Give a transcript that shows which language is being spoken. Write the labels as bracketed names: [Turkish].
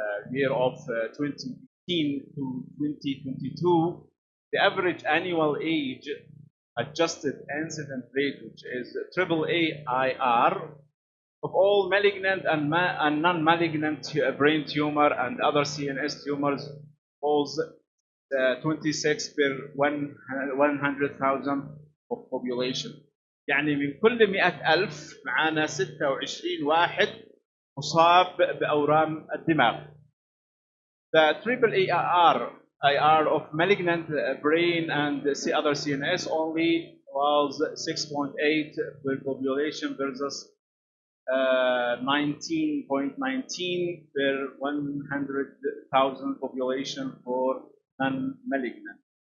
[English] year of 2015 to 2022, the average annual age adjusted incident rate, which is AAIR, of all malignant and non-malignant brain tumor and other CNS tumors was 26 per 100,000 of population. [Arabic] يعني من كل 100,000 معانا 26 واحد مصاب بأورام الدماغ. [English] The AAIR of malignant brain and other CNS only was 6.8 per population versus 19.19 per 100,000 population for non-malignant.